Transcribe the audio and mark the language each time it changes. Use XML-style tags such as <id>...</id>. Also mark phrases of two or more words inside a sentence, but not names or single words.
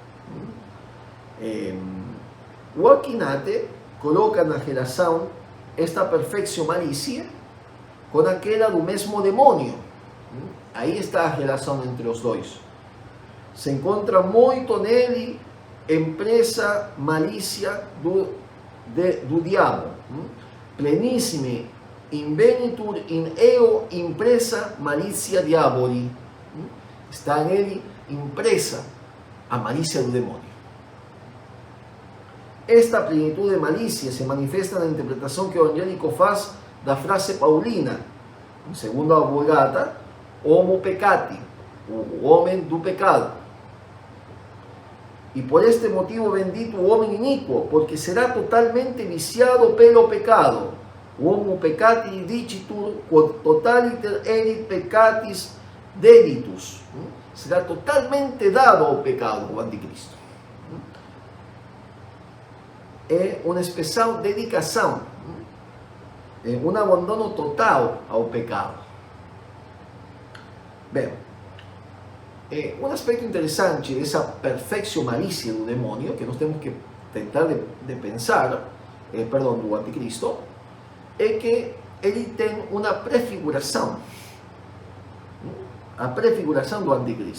<pt>O Alquinate coloca na relação esta perfeição malícia com aquela do mesmo demônio. Aí está a relação entre os dois. Se encontra muito nele empresa malícia do diabo.</pt> <la>Plenissime invenitur in eo impresa malicia diaboli.</la> <pt>Está nele impresa a malícia do demônio. Esta plenitude de malícia se manifesta na interpretação que o angélico faz da frase paulina, segundo a Vulgata,</pt> <la>homo peccati,</la> <pt>o homem do pecado. E por este motivo bendito o homem iníquo, porque será totalmente viciado pelo pecado.</pt> <la>Homo peccati dicitur, quod totaliter erit peccatis deditus.</la> <pt>Será totalmente dado ao pecado, o anticristo. É uma especial dedicação, é um abandono total ao pecado. Bem, um aspecto interessante dessa perfeição malícia do demônio, que nós temos que tentar de pensar, do anticristo, é que ele tem uma prefiguração, a prefiguração do anticristo.</pt>